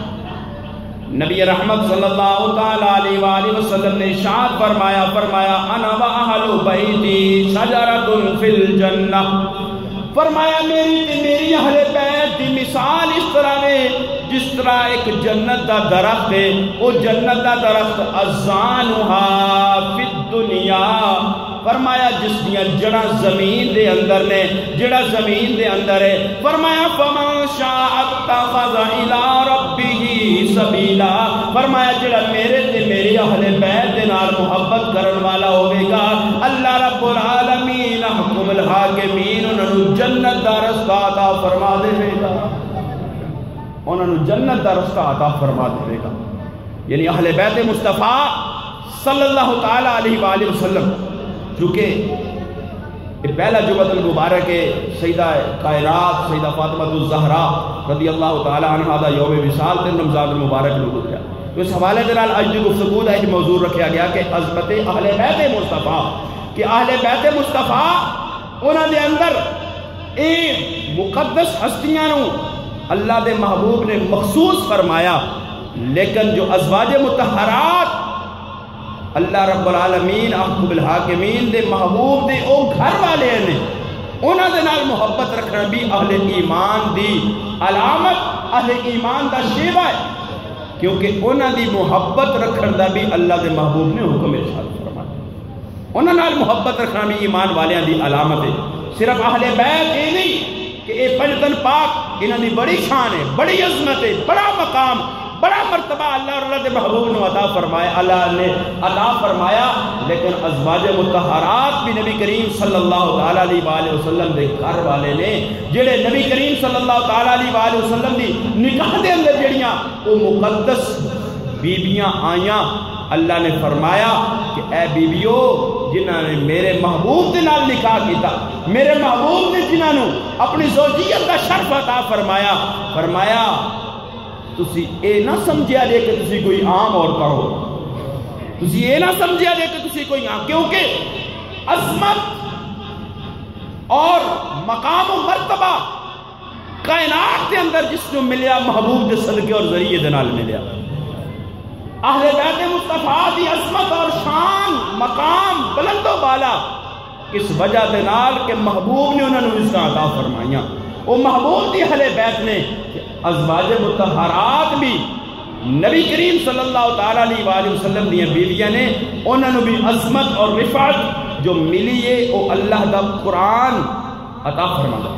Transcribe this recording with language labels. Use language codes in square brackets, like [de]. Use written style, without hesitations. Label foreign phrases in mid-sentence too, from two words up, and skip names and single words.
[pa] نبی رحمت [ar] صلی اللہ تعالیٰ علیہ وآلہ وسلم [pa] نے ارشاد فرمایا [ar] انا و اہل بیتی شجرۃ فی الجنہ، [pa] فرمایا میری اہل بیت دی مثال اس طرح ہے جس طرح ایک جنت دا درخت ہے، وہ جنت دا درخت [ar] ازانہا فی الدنیا، [pa] فرمایا جس دیاں جڑا زمین دے اندر نے، جڑا زمین دے اندر ہے، فرمایا [ar] فمن شاء اتخذ الی ربہ سبیلا، [pa] فرمایا جڑا میرے تے میری اہل بیت دے نال محبت کرن والا ہوے گا، [ar] اللہ رب العالمین حکم الحاکمین [pa] انہاں نو جنت دا رستہ عطا فرما دے گا، انہاں نو جنت دا رستہ عطا فرما دے گا۔ یعنی اہل بیت مصطفیٰ [ar] صلی اللہ تعالیٰ علیہ وآلہ وسلم، [pa] چونکہ یہ پہلا جمعۃ المبارک ہے، سیدہ کائنات سیدہ فاطمہ الزہرا [ar] رضی اللہ تعالیٰ عنہ [pa] دا یوم وصال تے رمضان المبارک نو گزریا، تو اس حوالے دے نال اج دی گفتگو دا ایک موضوع رکھیا گیا کہ عظمت اہل بیت مصطفیٰ، کہ اہل بیت مصطفیٰ انہاں دے اندر اے مقدس ہستیاں نو اللہ دے محبوب نے مخصوص فرمایا، لیکن جو ازواج مطہرات [ar] اللہ رب العالمین احکم الحاکمین [pa] دے محبوب دے او گھر والے نے، انہاں دے نال محبت رکھنا بھی اہل ایمان دی علامت، اہل ایمان دا شیوا ہے، کیونکہ انہاں دی محبت رکھن دا بھی اللہ دے محبوب نے حکم ارشاد فرمایا، انہاں نال محبت رکھنا بھی ایمان والیاں دی علامت ہے۔ صرف اہل بیت یہ نہیں کہ اے پنجتن پاک انہاں دی بڑی شان ہے، بڑی عظمت ہے، بڑا مقام، بڑا مرتبہ اللہ اور اللہ دے محبوب نے عطا فرمایا، اللہ نے عطا فرمایا، لیکن ازواج مطہرات بھی نبی کریم [ar] صلی اللہ تعالیٰ علیہ وآلہ وسلم [pa] دے گھر والے نے، جڑے نبی کریم [ar] صلی اللہ تعالیٰ علیہ وآلہ وسلم [pa] دی نکاح دے اندر جڑیاں وہ مقدس بیبیاں آئیاں، اللہ نے فرمایا کہ اے بیویو جنہاں نے میرے محبوب دے نال نکاح کیتا، میرے محبوب نے جنہاں نو اپنی زوجیت کا شرف عطا فرمایا، فرمایا تسی اے نہ سمجھیا جے کہ تسی کوئی عام عورتاں ہو، تسی اے نہ سمجھیا جے کہ تسی کوئی عام، کیونکہ عظمت اور مقام و مرتبہ کائنات کے اندر جس کو ملیا محبوب دے صدقے اور ذریعے دے نال ملیا۔ اہل بیت مصطفیٰ دی عظمت اور شان مقام بلند و بالا اس وجہ دے نال کہ محبوب نے انہوں نے اس کا عطا فرمائیاں، وہ محبوب دی اہل بیت نے ازواج مطہرات بھی نبی کریم [ar] صلی اللہ تعالیٰ علیہ وآلہ وسلم [pa] دی بیویاں نے انہوں نے بھی عظمت اور رفعت جو ملی ہے وہ اللہ دا قرآن عطا فرمایا۔